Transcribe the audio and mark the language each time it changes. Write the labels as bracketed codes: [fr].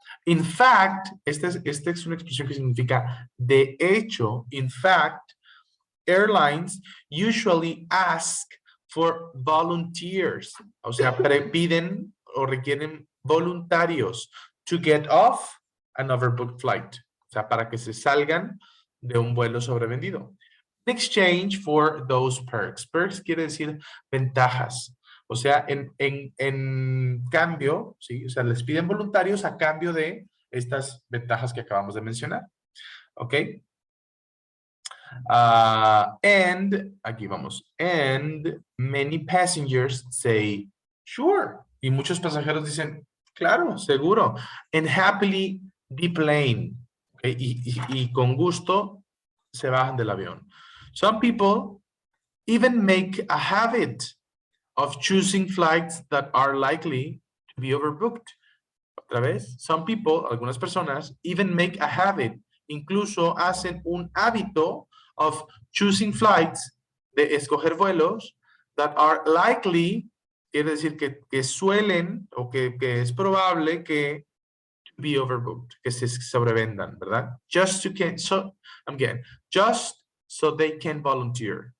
[en] In fact, [es] esta es una expresión que significa de hecho, [en] in fact, airlines usually ask for volunteers, [es] o sea, piden o requieren voluntarios [en] to get off an overbooked flight, [es] o sea, para que se salgan de un vuelo sobrevendido. [en] In exchange for those perks. [es] Perks quiere decir ventajas. O sea, en cambio, ¿sí? O sea, les piden voluntarios a cambio de estas ventajas que acabamos de mencionar. ¿Ok? [en] And, [es] aquí vamos, [en] and many passengers say, sure. [es] Y muchos pasajeros dicen, claro, seguro. [en] And happily deplane. [es] ¿Okay? Y con gusto se bajan del avión. [en] Some people even make a habit of choosing flights that are likely to be overbooked. [es] Otra vez, [en] some people, [es] algunas personas, [en] even make a habit, [es] incluso hacen un hábito [en] of choosing flights, [es] de escoger vuelos, [en] that are likely, [es] quiere decir que suelen o que es probable que [en] be overbooked, [es] que se sobrevendan, ¿verdad? [en] Just so they can volunteer.